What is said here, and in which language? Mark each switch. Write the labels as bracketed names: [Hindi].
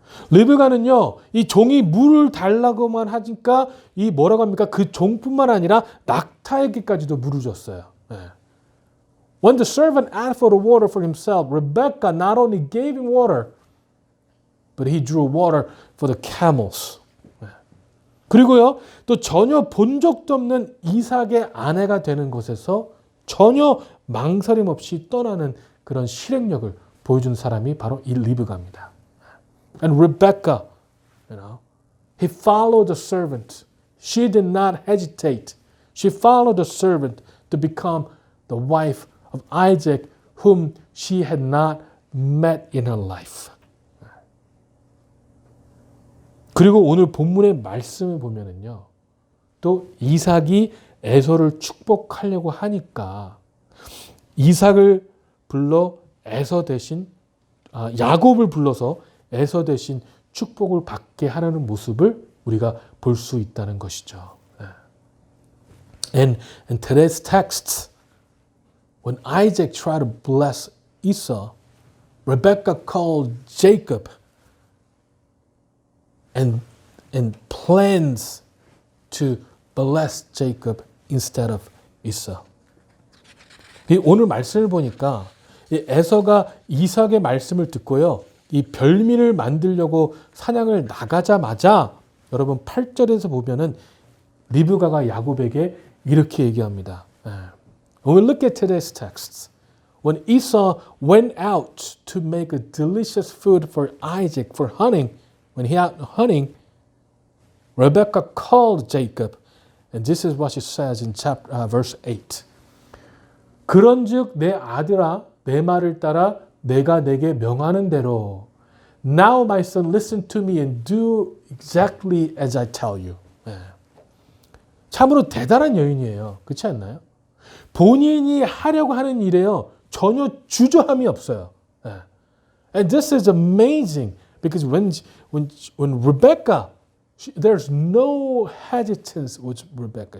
[Korean] 리브가는요, 이 종이 물을 달라고만 하니까 이 뭐라고 합니까? 그 종뿐만 아니라 낙타에게까지도 물을 줬어요. [English] When the servant asked for the water for himself, Rebecca not only gave him water, but he drew water for the camels. [Korean] 그리고요, 또 전혀 본 적도 없는 이삭의 아내가 되는 곳에서 전혀 망설임 없이 떠나는 그런 실행력을 보여준 사람이 바로 이 리브가입니다. [English] And Rebecca, he followed the servant. She did not hesitate. She followed the servant to become the wife of Isaac, whom she had not met in her life. [Korean] 그리고 오늘 본문의 말씀을 보면은요, 또 이삭이 에서를 축복하려고 하니까 이삭을 불러 에서 대신 야곱을 불러서 에서 대신 축복을 받게 하려는 모습을 우리가 볼 수 있다는 것이죠. [English] And in today's text, when Isaac tried to bless Esau, Rebecca called Jacob and plans to bless Jacob instead of Esau. [Korean] 오늘 말씀을 보니까 에서가 이삭의 말씀을 듣고요. 이 별미를 만들려고 사냥을 나가자마자 여러분 8절에서 보면은 리브가가 야곱에게 이렇게 얘기합니다. [English] When we look at today's text, when Esau went out to make a delicious food for Isaac for hunting, when he out hunting, Rebecca called Jacob, and this is what she says in verse 8. [Korean] 그런즉 내 아들아, 내 말을 따라 내가 내게 명하는 대로 [English] Now my son listen to me and do exactly as I tell you. [Korean] 참으로 대단한 여인이에요. 그렇지 않나요? 본인이 하려고 하는 일에요. 전혀 주저함이 없어요. [English] And this is amazing because when Rebecca, there's no hesitance with Rebecca.